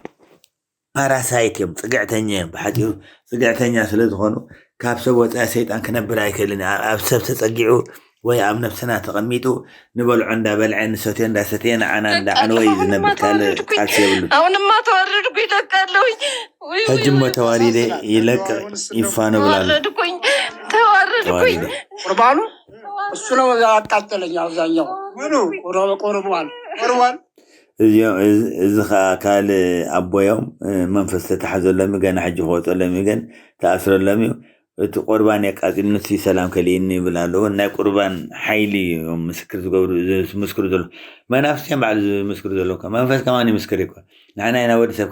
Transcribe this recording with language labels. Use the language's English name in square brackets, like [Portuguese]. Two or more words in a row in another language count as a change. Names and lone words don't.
[Tigrinya] ፓራሳይት እዮም ፅግዕተኛ እዮም ብሓፂሩ ፅግዕተኛ ስለ ዝኾኑ ካብ ሰብ ወፃኢ ሰይጣን ክነብር ኣይክእልን ኣብ ሰብ ተፀጊዑ ወይ ኣብ ነፍስና ተቐሚጡ ንበልዖ እንዳበልዐ ንሰትዮ እንዳሰትየ ንዓና እንዳዓነወ እዩ ዝነብር ካልእ ቃልሲ የብሉን [Amharic] አሁንማ ተዋረድኩ ይለቃለሁኝ [Tigrinya] ሕጅሞ ተዋሪደ ይለቅ ይፋኖ ብላሉ [Amharic] ተዋረድኩኝ ቁርባኑ እሱ ነው ያቃጠለኝ አብዛኛው ምኑ ቁርባን [Tigrinya] እዚ ከዓ ካልእ ኣቦዮም መንፈስ ተታሓዘሎም ገና ሕጂ ክወፀሎም ግን ተኣስረሎም እዩ እቲ ቁርባን የቃፂል ንሱ ሰላም ከልይኒ ይብላሉ ናይ ቁርባን ሓይሊ ምስክር ዝገብሩ ዝምስክሩ ዘሎ መናፍስያን ባዕሉ ዝምስክሩ ዘሎ መንፈስ ከማን ይምስክር ይኮን ንሕና ኢና ወዲ ሰብ